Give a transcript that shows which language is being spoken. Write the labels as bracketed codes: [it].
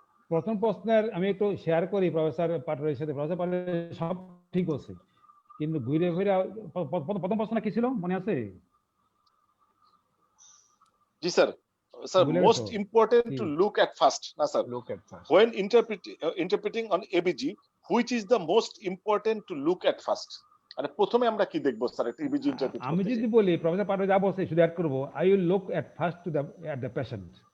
[bn] প্রথম প্রশ্নের আমি একটু শেয়ার করি প্রফেসর পাটোয়ারির সাথে। প্রফেসর পাটোয়ারি সব ঠিক আছে, কিন্তু ঘুরে ফিরে প্রথম প্রশ্নটা কি ছিল মনে আছে? জি sir. [en] Sir, most important to look at first না sir, look at first when interpreting on ABG, which is the most important to look at first? [bn] মানে প্রথমে আমরা কি দেখব স্যার একটা এবিজি ইন্টারপ্রিট করতে? আমি যদি বলি প্রফেসর পাটোয়ারি যা বলছে শুধু অ্যাড করব, I will look at first to the patient.